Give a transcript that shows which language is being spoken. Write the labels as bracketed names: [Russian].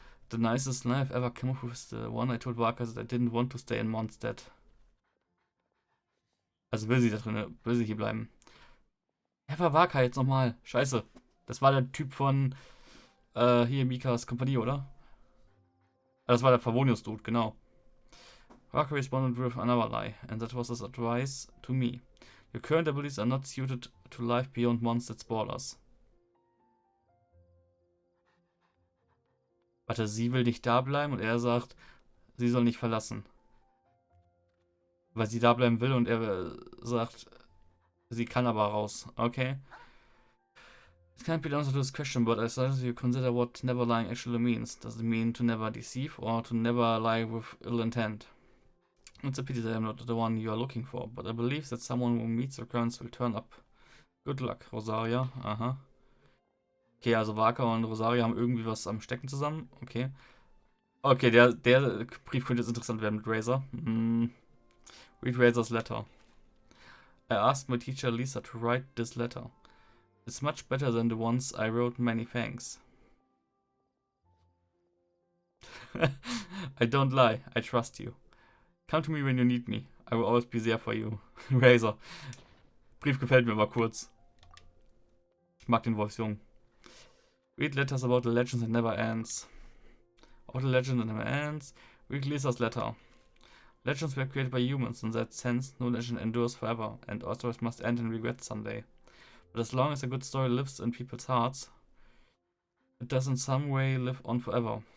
[English] The nicest lie I've ever come up with is the one I told Vaka that I didn't want to stay in Mondstadt. [German] Also will sie hier bleiben. Wer war Vaka jetzt nochmal? Scheiße. Das war der Typ von hier Mikas Kompanie, oder? Das war der Favonius-Dude, genau. [English] Vaka responded with another lie, and that was his advice to me. Your current abilities are not suited to life beyond Mondstadt's borders. [German] Warte, sie will nicht da bleiben und er sagt, sie soll nicht verlassen. Weil sie da bleiben will und er sagt, sie kann aber raus. Okay. [English] It can't be the answer to this question, but I suggest you consider what never lying actually means. Does it mean to never deceive or to never lie with ill intent? It's a pity that I'm not the one you are looking for, but I believe that someone who meets your currents will turn up. Good luck, Rosaria. Aha. [German] Okay, also Vaka und Rosaria haben irgendwie was am Stecken zusammen. Okay. Okay, der Brief könnte jetzt interessant werden mit Razor. [English] Read Razor's letter. I asked my teacher Lisa to write this letter. It's much better than the ones I wrote, many thanks. I don't lie, I trust you. Come to me when you need me. I will always be there for you. Razor. [German] Brief gefällt mir aber kurz. Ich mag den Wolfsjungen. [English] Read letters about the legends that never ends. About the legend that never ends. Read Lisa's letter. Legends were created by humans. In that sense, no legend endures forever, and all stories must end in regret someday. But as long as a good story lives in people's hearts, it does in some way live on forever.